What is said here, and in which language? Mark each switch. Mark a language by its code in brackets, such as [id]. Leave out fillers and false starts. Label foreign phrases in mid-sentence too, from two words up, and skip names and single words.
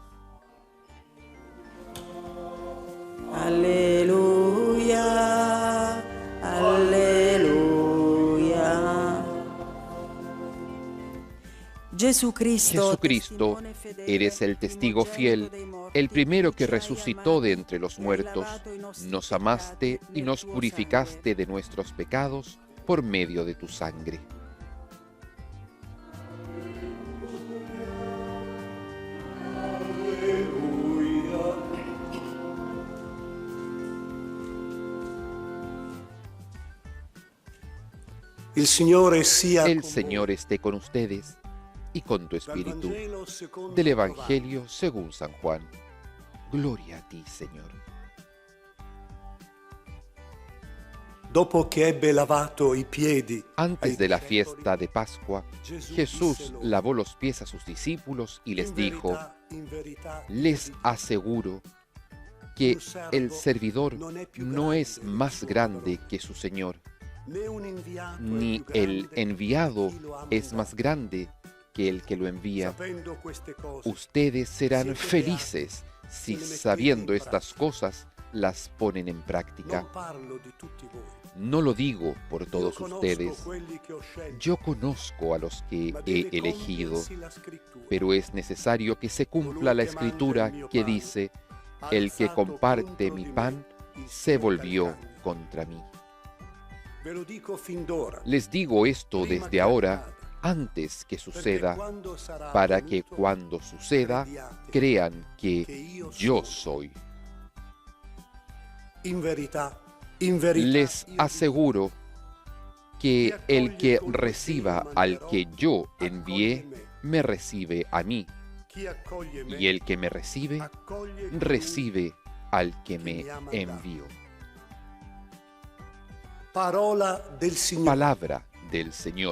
[es] Aleluya, aleluya. Jesucristo, eres el testigo fiel, el primero que resucitó de entre los muertos. Nos amaste y nos purificaste de nuestros pecados por medio de tu sangre. [it] Il Signore sia [es] El [it] con [es] Señor esté con ustedes y con tu espíritu. Del Evangelio según San Juan. Gloria a ti, Señor. [it] Dopo che ebbe lavato i piedi [es] Antes de la fiesta de Pascua, Jesús lavó los pies a sus discípulos y les dijo: [it] in verità, [es] les aseguro que el servidor no es más grande que su Señor, [it] né un inviato è [es] ni [it] più [es] el [it] grande [es] enviado [it] di chi lo ha [es] es más [it] mandato. [es] grande que el que lo envía. [it] Sapendo queste cose, [es] Ustedes serán felices si, sabiendo estas cosas, las ponen en práctica. [it] non parlo di tutti voi. [es] No lo digo por [it] Io [es] todos [it] conosco [es] ustedes. [it] quelli che ho scelto, [es] Yo conozco a los que [it] ma [es] he [it] deve [es] elegido, [it] compiersi la scrittura. [es] pero es necesario que se cumpla la escritura que dice: el que comparte mi pan se volvió contra mí. [it] Ve lo dico fin d'ora, [es] Les digo esto [it] prima [es] desde [it] che [es] ahora, [it] accada, [es] antes que [it] perché [es] suceda, [it] quando sarà [es] para que [it] avvenuto, [es] cuando suceda [it] crediate [es] crean [it] che [es] que [it] io [es] yo [it] sono. [es] soy. [it] In verità, [es] Les [it] io [es] aseguro que el que reciba al que yo envié, me recibe a mí, [it] dico, chi accoglie me, [es] y el que me recibe, [it] accoglie colui [es] recibe al que me envió. [it] Parola del Signore. [es] Palabra del Señor.